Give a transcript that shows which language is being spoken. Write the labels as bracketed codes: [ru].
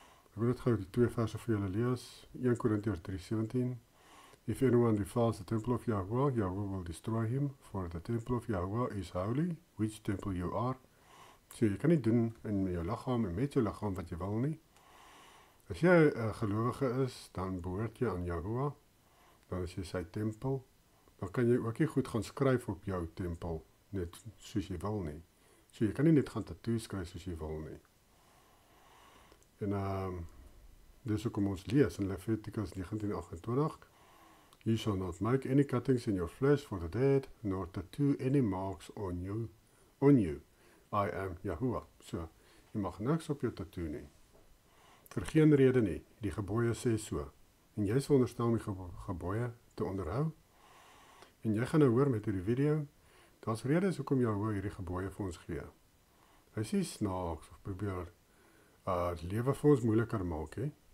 [af] Ek wil net gou die 2 verse vir julle lees. 1 Korintiërs 3:17. [en] If anyone defiles the temple of Yahuwah, Yahuwah will destroy him, for the temple of Yahuwah is holy, which temple you are. [af] So jy kan nie doen in jou liggaam en met jou liggaam wat jy wil nie. As jy 'n gelowige is, dan behoort jy aan Yahuwah. Dan is jy sy tempel. Dan kan jy ook nie goed gaan skryf op jou tempel, net soos jy wil nie. So jy kan nie net gaan tattoo skryf soos jy wil nie. En dis ook om ons lees in Levitikus 19:28. [en] You shall not make any cuttings in your flesh for the dead, nor tattoo any marks on you. I am Yahuwah. [af] So, jy mag niks op jou tattoo nie. Vir geen rede nie. Die gebooie sê so. En jy is veronderstel om die gebooie te onderhou. En jy gaan nou hoor met hierdie video, daar's redes hoekom Yahuwah hierdie gebooie vir ons gee. Hy sê snaaks of probeer lewe vir ons moeiliker maak, hè.